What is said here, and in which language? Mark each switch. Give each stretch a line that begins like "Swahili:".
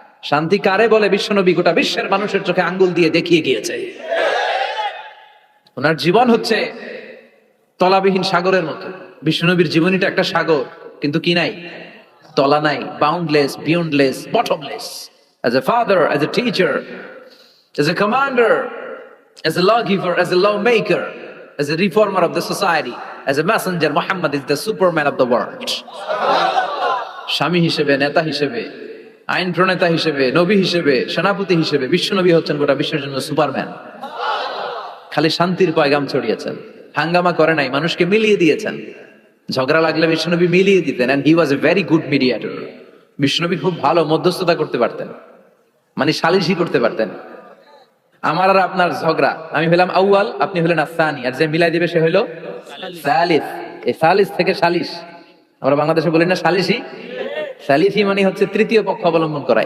Bangla: শান্তি কারে বলে বিশ্বনবী গোটা বিশ্বের মানুষের চোখে আঙ্গুল দিয়ে দেখিয়ে গিয়েছে। ওনার জীবন হচ্ছে তলাবিহীন সাগরের মতো। বিশ্বনবীর জীবনীটা একটা সাগর, কিন্তু কি নাই? তলা নাই,
English: Boundless, beyondless, bottomless. As a father, as a teacher, as a commander, as a lawgiver, as a lawmaker, as a reformer of the society, as a messenger, Muhammad is the superman of the world.
Bangla: স্বামী হিসেবে, নেতা হিসেবে, আইন প্রণেতা হিসেবে, নবী হিসেবে, সেনাপতি হিসেবে বিশ্বনবী হচ্ছেন গোটা বিশ্বের জন্য সুপারম্যান। খালি শান্তির পয়গাম ছড়িয়েছেন, হাঙ্গামা করে নাই, মানুষকে মিলিয়ে দিয়েছেন। ঝগড়া লাগলে বিশ্বনবী মিলিয়ে দিতেন,
English: and he was a very good mediator.
Bangla: বিশ্বনবী খুব ভালো মধ্যস্থতা করতে পারতেন, মানে সালিশি করতে পারতেন। আমার আর আপনার ঝগড়া, আমি হলাম আউয়াল, আপনি হলেন আসানি, আর যে মিলাই দিবে সে হইল সালিস। এই সালিস থেকে সালিশ, আমরা বাংলাদেশে বলি না সালিসি? সালিসি মানে হচ্ছে তৃতীয় পক্ষ অবলম্বন করা।